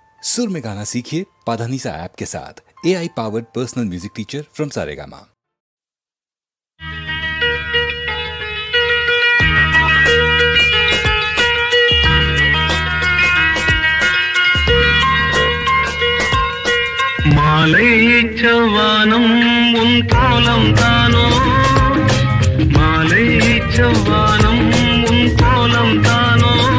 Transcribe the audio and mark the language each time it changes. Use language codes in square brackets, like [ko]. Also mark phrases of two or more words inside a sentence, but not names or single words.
[hi] सुर में गाना सीखिए पाधानीसा ऐप के साथ। [en] AI powered personal music teacher from Saregama. [ta] மாலை செவ்வானம் உன் கோலம் தானோ, மாலை செவ்வானம் உன் கோலம் தானோ,